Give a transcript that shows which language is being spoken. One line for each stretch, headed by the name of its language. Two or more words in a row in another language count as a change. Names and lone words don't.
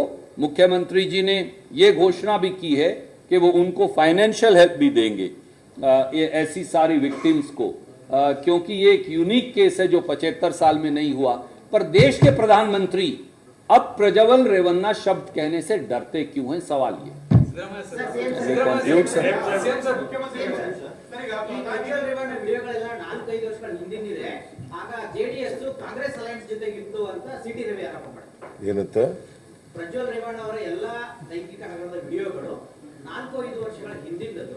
Hindi: मुख्यमंत्री जी ने ये घोषणा भी की है कि वो उनको
English: financial help
Hindi: भी देंगे ऐसी सारी विक्टिम्स को, क्योंकि ये एक
English: unique case
Hindi: है जो 75 साल में नहीं हुआ। पर देश के प्रधानमंत्री अब प्रज्वल रेवन्ना शब्द कहने से डरते क्यों हैं? सवाल ये।
Kannada: ವಿಡಿಯೋಗಳೆಲ್ಲ 4-5 ವರ್ಷಗಳ ಹಿಂದಿನಿದೆ. ಆಗ ಜೆಡಿಎಸ್ ಕಾಂಗ್ರೆಸ್ ಅಲೈನ್ಸ್ ಜೊತೆಗಿತ್ತು ಅಂತ ಸಿಟಿ ರವಿ ಆರೋಪ ಮಾಡ್ತಾರೆ. ಏನಂತ? ಪ್ರಜ್ವಲ್ ರೇವಣ್ಣ ಅವರ ಎಲ್ಲಾ ಲೈಂಗಿಕ ಹಗರಣದ ವಿಡಿಯೋಗಳು 4-5 ವರ್ಷಗಳ ಹಿಂದಿನದ್ದು.